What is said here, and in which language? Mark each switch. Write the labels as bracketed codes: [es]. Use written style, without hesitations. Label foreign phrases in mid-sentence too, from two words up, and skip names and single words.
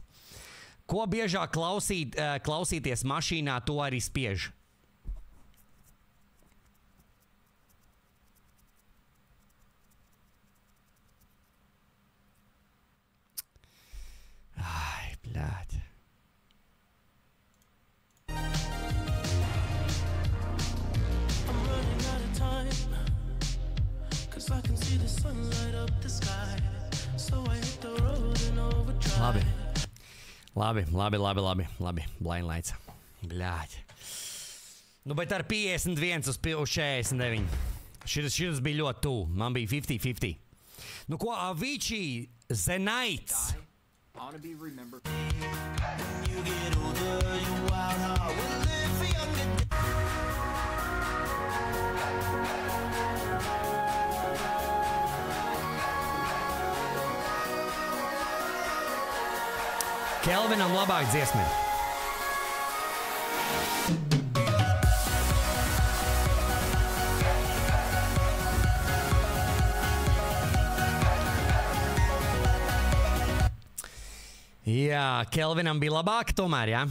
[lv] Ko biežāk klausīties mašīnā, to arī spiež. Ai, bļāķi. [en] I can see the sunlight up the sky, so I hit the road and overdrive. [lv] Labi. Blind Lights. Bļāķi. Bet ar 51 uz 49. Šis bija ļoti tuvu. Man bija 50-50. Ko Avicii, The Nights. [en] ought to be remembered. When you get older, your wild heart will live for younger. [lv] Kelvinam labāk dziesmi. Jā, Kelvinam bija labāk tomēr, jā?